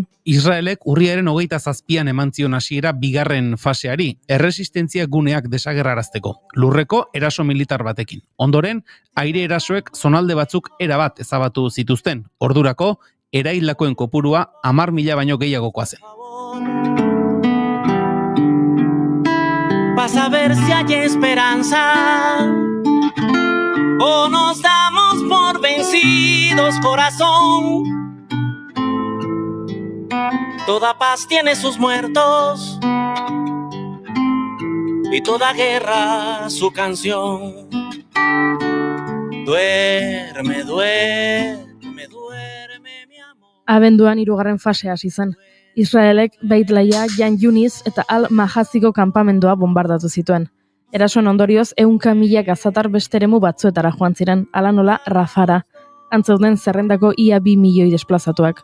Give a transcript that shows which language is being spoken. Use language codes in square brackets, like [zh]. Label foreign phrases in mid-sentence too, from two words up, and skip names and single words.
[eu] Israelek urriaren 27an eman zion hasiera bigarren faseari, erresistentzia guneak desagerrarazteko, lurreko eraso militar batekin. Ondoren, aire erasoek zonalde batzuk erabat ezabatu zituzten. Ordurako, eraildakoen kopurua 10.000 baino gehiagokoa zen. [es] Para saber si hay esperanza o nos damos por vencidos, corazón. Toda paz tiene sus muertos y toda guerra su canción. Duerme, duerme, duerme, mi amor. [eu] Abenduan 3. fasea hasi zen. Israelek Beit Laia, Jan Yunis eta Al-Mahaziko kanpamendua bombardatu zituen. Erasoen ondorioz 100.000 gazatar beste eremu batzuetara joan ziren, hala nola Rafara. Antzeuden zerrendako ia 2 milioi desplazatuak.